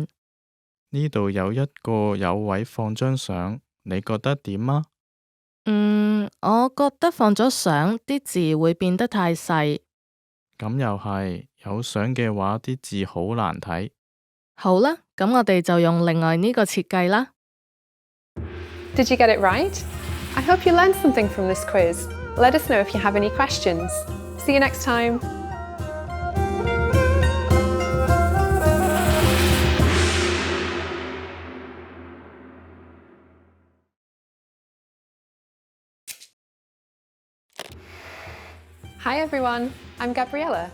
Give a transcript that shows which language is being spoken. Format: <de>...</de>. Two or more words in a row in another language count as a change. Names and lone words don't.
<yue>呢度有一個有位放張相，你覺得點啊？我覺得放咗相，啲字會變得太細。咁又係，有相嘅話啲字好難睇。好啦，咁我哋就用另外呢個設計啦。</yue> <en>Did you get it right? I hope you learned something from this quiz. Let us know if you have any questions. See you next time. Hi everyone, I'm Gabriella.</en>